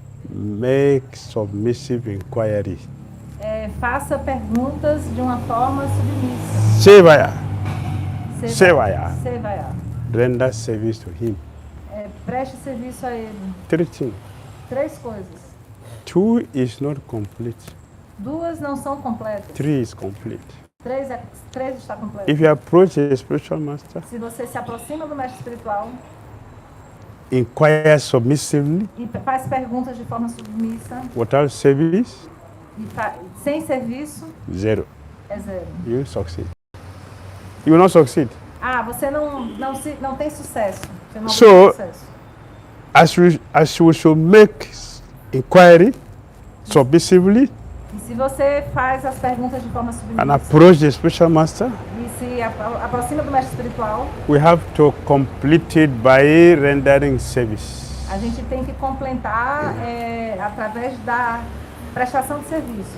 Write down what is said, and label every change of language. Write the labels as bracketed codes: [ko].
[en] Make submissive inquiry. [pt] Faça perguntas de uma forma submissa. [sa] Sevaya. Sevaya. [en] Render service to him. [pt] Preste serviço a ele. [en] Three things. [pt] Três coisas. [en] 2 is not complete. [pt] 2 não são completas. [en] 3 is complete. [pt] 3 está completo. [en] If you approach a spiritual master, [pt] Se você se aproxima do mestre espiritual [en] inquire submissively, [pt] e faz perguntas de forma submissa, [en] without service, [pt] e sem serviço, [en] 0. [pt] é 0. [en] You succeed. You will not succeed. [pt] Você não tem sucesso. Você não [en] So, [pt] tem sucesso. [en] as you should make inquiry submissively [pt] E se você faz as perguntas de forma [en] and [pt] submissa [en] approach the spiritual master, [pt] e se aproxima do mestre espiritual, [en] we have to complete it by rendering service. [pt] a gente tem que completar através da prestação de serviço,